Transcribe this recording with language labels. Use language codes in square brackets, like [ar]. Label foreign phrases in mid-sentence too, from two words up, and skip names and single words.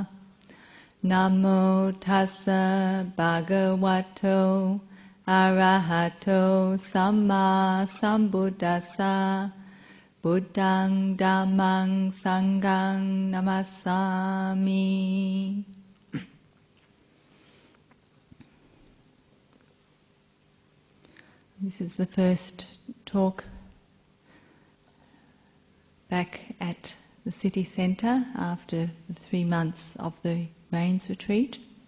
[pi] Namo tassa bhagavato arahato samma sambuddhassa. Buddhang Dhammang Sanghang Namassami. [en] This is the first talk back at the city centre after the 3 months of the rains retreat.